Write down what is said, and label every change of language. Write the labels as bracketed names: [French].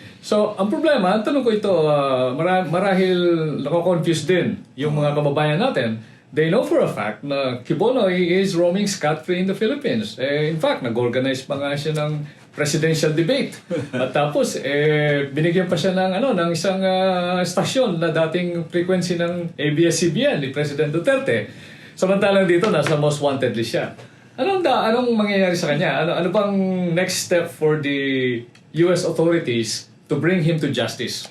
[Filipino] So, ang problema, tanong ko ito, marahil nako-confuse din yung mga kababayan natin. [English] They know for a fact na Quiboloy is roaming scot-free in the Philippines. In fact, [Filipino] nag-organize pa nga siya ng presidential debate. At tapos, binigyan pa siya ng isang stasyon na dating frequency ng ABS-CBN ni President Duterte. Samantalang dito, nasa [English] most wanted list [Filipino] siya. Anong mangyayari sa kanya? Ano bang [English] next step for the US authorities to bring him to justice?